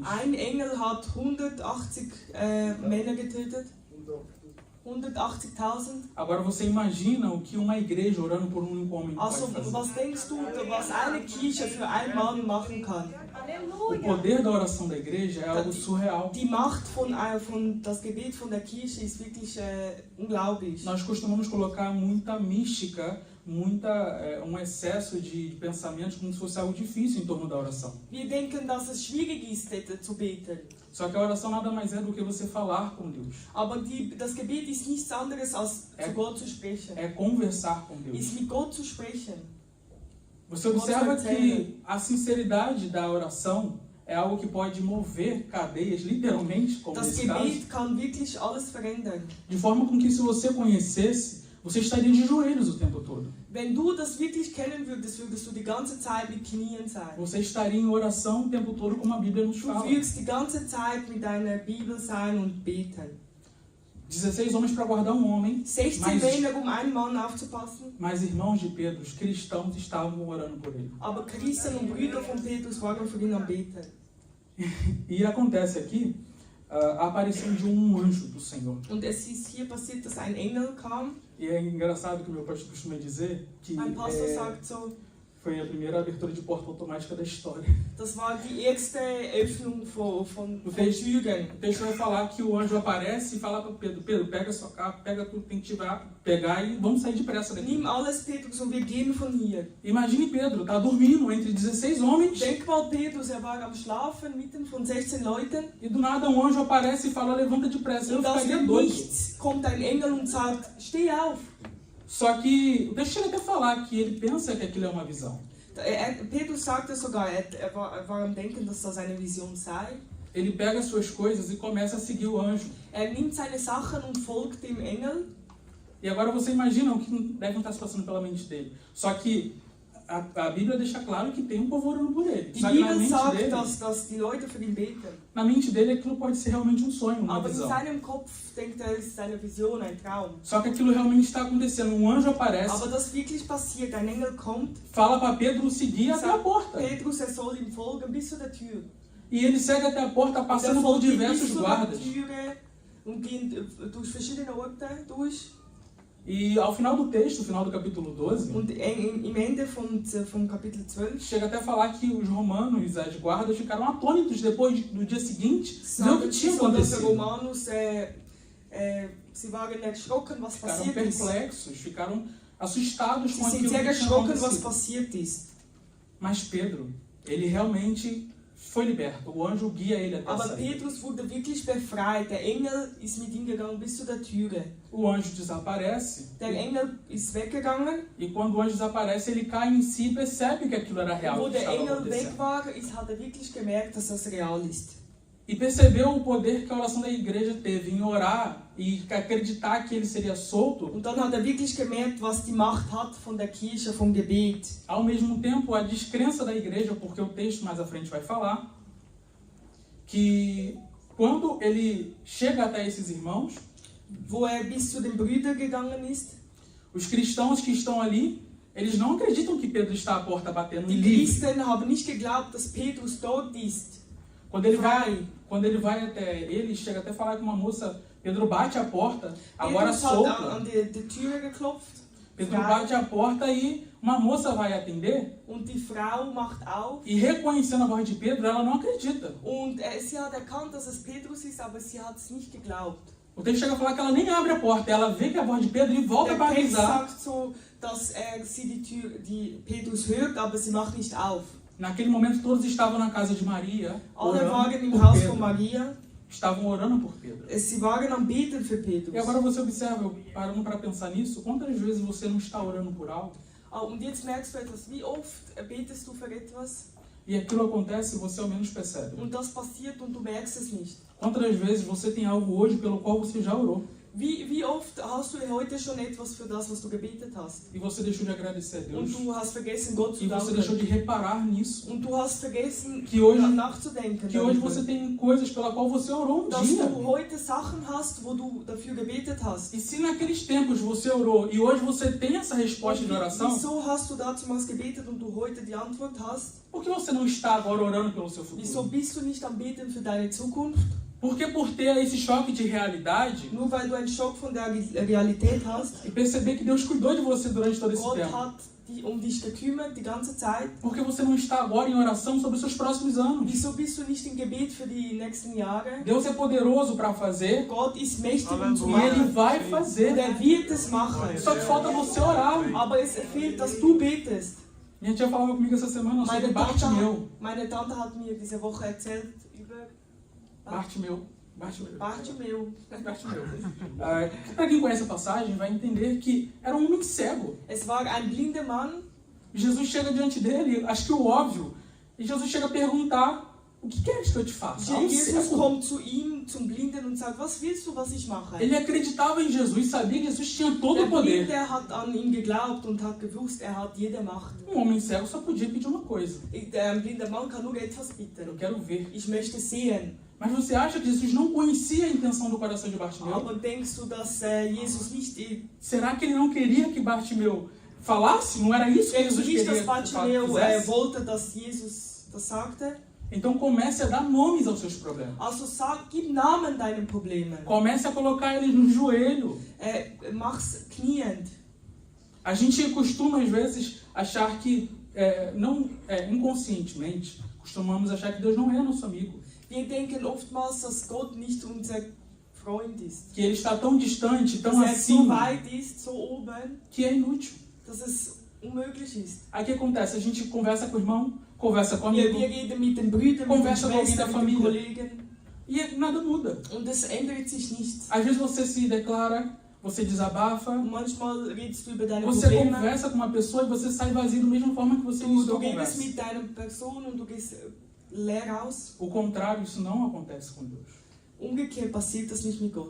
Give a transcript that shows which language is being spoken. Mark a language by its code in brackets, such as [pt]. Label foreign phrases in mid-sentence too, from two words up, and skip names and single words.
[de] ein Engel hat 180 Männer getötet. 180.000. [pt] Agora você imagina o que uma igreja orando por um único homem pode [de] Also, [pt] fazer. [de] was denkst du, was eine Kirche für einen Mann machen kann? [pt] O poder da oração da igreja é algo surreal. [de] Die Macht von das Gebet von der Kirche ist wirklich unglaublich. [pt] Nós costumamos colocar muita mística, um excesso de pensamentos como se fosse algo difícil em torno da oração. [de] Wir denken, dass es schwierig ist, zu beten. [pt] Só que a oração nada mais é do que você falar com Deus. [de] Aber das Gebet ist nichts anderes als zu Gott zu sprechen. [pt] É conversar com Deus. [de] Ist mit Gott zu sprechen. [pt] Você observa que a sinceridade da oração é algo que pode mover cadeias, literalmente, como [de] Das [pt] nesse caso, [de] Gebet kann wirklich alles verändern. [pt] de forma com que se você conhecesse, você estaria de joelhos o tempo todo. [de] Wenn du das wirklich kennen würdest, würdest du die ganze Zeit mit Knien sein. [pt] Você estaria em oração o tempo todo, como a Bíblia nos [de] Du [pt] fala. [de] wirst die ganze Zeit mit deiner Bibel sein und beten. [pt] 16 homens para guardar um homem, [de] 16 Männer, einen Mann aufzupassen. [pt] mas irmãos de Pedro, os cristãos estavam orando por ele. [de] Aber Christen und Brüder von Petrus waren für ihn am Beten. [pt] E acontece aqui a aparição de um anjo do Senhor. [de] Und es ist hier passiert, dass ein Engel kam. [pt] E é engraçado que o meu pastor costuma dizer que [de] Ein Pastor sagt so, [pt] Foi a primeira abertura de porta automática da história. [de] Das war die erste Öffnung von [pt] O texto [de] Türen. [pt] vai falar que o anjo aparece e fala para Pedro, Pedro, pega sua capa, pega tudo que tem que pegar e vamos sair depressa daqui. [de] Nimm alles, Petrus, und wir gehen von hier. [pt] Imagine Pedro, tá dormindo entre 16 homens. [de] Denk mal, Petrus, war am Schlafen mitten von 16 Leuten. [pt] E do nada um anjo aparece e fala, levanta depressa. Eu [de] Und aus [pt] ficaria [de] dem [pt] doido. [de] Nichts kommt ein Engel und sagt, steh auf. [pt] Só que o texto chega até a falar que ele pensa que aquilo é uma visão. [de] Petrus sagte sogar, war am Denken, dass das eine Vision sei. [pt] Ele pega suas coisas e começa a seguir o anjo. [de] Nimmt seine Sachen und folgt dem Engel. [pt] E agora você imagina o que deve estar se passando pela mente dele. Só que a Bíblia deixa claro que tem um povo orando por ele. [de] Die [pt] Só que na [de] Bibel [pt] mente [de] sagt, [pt] dele, [de] dass die Leute für ihn beten. [pt] na mente dele aquilo pode ser realmente um sonho, uma [de] Aber in [pt] visão. [de] seinem Kopf denkt es ist eine Vision, ein Traum. [pt] Só que aquilo realmente está acontecendo. Um anjo aparece, [de] Aber das wirklich passiert. Ein Engel kommt, [pt] fala para Pedro seguir até a [de] sagt [pt] porta. [de] Petrus, soll ihm folgen bis zu der Tür. [pt] E ele segue até a porta, passando por [de] folgt ihm bis [pt] diversos [de] zu der [pt] guardas. [de] Türe und geht durch verschiedene Orte durch. [pt] E ao final do texto, final do capítulo 12, [de] Und im Ende vom Kapitel 12 [pt] chega até a falar que os romanos, as guardas, ficaram atônitos depois, no dia seguinte, ver o que tinha [de] so, dass [pt] acontecido. [de] Romanus, sie waren erschrocken, was [pt] Ficaram [de] passiert ist. [pt] perplexos, ficaram assustados [de] Sie [pt] com [de] sind [pt] aquilo [de] sehr [pt] que tinha [de] erschrocken, was [pt] acontecido. [de] passiert ist. [pt] Mas Pedro, ele realmente foi liberto. O anjo guia ele até a [de] Aber [pt] saída. [de] Petrus wurde wirklich befreit. Der Engel ist mit ihm gegangen bis zu der Türe. [pt] O anjo desaparece. [de] Der Engel ist weggegangen. [pt] E quando o anjo desaparece, ele cai em si e percebe que aquilo era real. [de] Wo [pt] Que [de] der [pt] estava [de] Engel weg [pt] acontecendo. [de] war, hat wirklich gemerkt, dass das real ist. [pt] E percebeu o poder que a oração da igreja teve em orar e acreditar que ele seria solto. [de] Und dann hat wirklich gemerkt, was die Macht hat von der Kirche, vom Gebet. [pt] Ao mesmo tempo, a descrença da igreja, porque o texto mais à frente vai falar, que quando ele chega até esses irmãos, [de] Wo bis zu den Brüdern gegangen ist. [pt] os cristãos que estão ali, eles não acreditam que Pedro está à porta batendo [de] Die [pt] em livre. [de] Christen haben nicht geglaubt, dass Petrus dort ist. [pt] Quando ele vai até ele, chega até a falar com uma moça, Pedro bate a porta, agora [de] Petrus hat [pt] solto. [de] an die Türe geklopft. [pt] Pedro bate a porta e uma moça vai atender. [de] Und die Frau macht auf. [pt] E reconhecendo a voz de Pedro, ela não acredita. [de] Und sie hat erkannt, dass es Petrus ist, aber sie hat es nicht geglaubt. [pt] O texto chega a falar que ela nem abre a porta, ela vê que é a voz de Pedro e volta para [de] Der Text [pt] avisar. [de] sagt so, dass sie die Petrus hört, aber sie macht nicht auf. [pt] Naquele momento todos estavam na casa de Maria, [de] Alle [pt] orando [de] waren im [pt] por [de] Haus von [pt] Pedro. [de] Maria. [pt] Estavam orando por Pedro. [de] Sie waren am Beten für Petrus. [pt] E agora você observa, eu parando para pensar nisso, quantas vezes você não está orando por algo [de] Und jetzt merkst du etwas, wie oft betest du für etwas [pt] e aquilo acontece e você ao menos percebe? [de] und das passiert und du merkst es nicht. [pt] Quantas vezes você tem algo hoje pelo qual você já orou [de] Wie oft hast du heute schon etwas für das, was du gebetet hast? [pt] e você deixou de agradecer a Deus [de] Und du hast vergessen, Gott zu [pt] e você deixou [de] danken. [pt] de reparar nisso? [de] Und du hast vergessen, [pt] Que hoje, [de] nachzudenken. [pt] que hoje [de] darüber. [pt] você tem coisas pela qual você orou um [de] Dass [pt] dia. [de] du heute Sachen hast, wo du dafür gebetet hast. [pt] E se naqueles tempos você orou e hoje você tem essa resposta de oração, [de] Wieso hast du damals gebetet und du heute die Antwort hast? [pt] por que você não está agora orando pelo seu [de] Wieso [pt] futuro? [de] bist du nicht am Beten für deine Zukunft? [pt] Porque por ter esse choque de realidade [de] Nur weil du einen Schock von der Realität hast. [pt] e perceber que Deus cuidou de você durante todo esse [de] Gott [pt] tempo. [de] hat um dich gekümmert die ganze Zeit. [pt] Porque você não está agora em oração sobre os seus próximos anos. [de] Wieso bist du nicht im Gebet für die nächsten Jahre? [pt] Deus é poderoso para fazer [de] Gott ist mächtig, um zu [pt] e Ele [de] machen. [pt] vai [de] Und [pt] fazer. [de] wird es machen. [pt] Só que falta você orar. [de] Aber es fehlt, dass du betest. [pt] Minha tia falava comigo essa semana sobre Bartimeu. [de] Meine Tante hat mir diese Woche erzählt über Bartimeu. Bartimeu. [pt] Para quem conhece a passagem, vai entender que era um homem cego. [de] Es war ein blinder Mann. [pt] Jesus chega diante dele, acho que o óbvio, e Jesus chega a perguntar: o que queres que eu te faça? Um [de] Jesus [pt] cego. [de] kommt zu ihm, zum Blinden, und sagt, was willst du, was ich mache? [pt] Ele acreditava em Jesus, sabia que Jesus tinha todo [de] Der [pt] o poder. [de] Blinde hat an ihn geglaubt und hat gewusst, hat jede Macht. [pt] Homem cego só podia pedir uma coisa: [de] Der blinde Mann kann nur etwas [pt] eu [de] bitten. [pt] quero ver. [de] Ich möchte sehen. [pt] Mas você acha que Jesus não conhecia a intenção do coração de Bartimeu? [de] Aber denkst du, dass Jesus nicht... [pt] Será que ele não queria que Bartimeu falasse? Não era isso que [de] Denkst du [pt] Jesus [de] nicht, [pt] queria [de] dass [pt] que [de] Bartimeu [pt] fizesse? [de] wollte, dass Jesus das sagte? [pt] Então comece a dar nomes aos seus problemas. [de] Also gib Namen deinen Problemen. [pt] Comece a colocar eles no joelho. [de] Mach's kniend. [pt] A gente costuma, às vezes, achar que inconscientemente, costumamos achar que Deus não é nosso amigo. [de] Wir denken oftmals, dass Gott nicht unser Freund ist. [pt] Que Ele está tão distante, tão [de] Dass so [pt] acima, [de] weit ist, so oben, [pt] que é inútil. [de] dass es unmöglich ist. [pt] Aí o que acontece? A gente conversa com o irmão, conversa com o [de] Wir [pt] amigo, [de] reden mit den Brüdern, mit den [pt] Conversa com alguém da [de] Schwestern, mit den [pt] família. [de] Kollegen [pt] e nada muda. [de] und es ändert sich nichts. [pt] Às vezes você se declara, você desabafa, [de] Und manchmal redest du über deine [pt] você [de] Probleme. [pt] conversa com uma pessoa e você sai vazio da mesma forma que você [de] Du [pt] iniciou a [de] redest [pt] conversa. [de] mit deiner Person und du gehst leer aus. [pt] O contrário, isso não acontece com Deus. [de] Umgekehrt passiert das nicht mit Gott.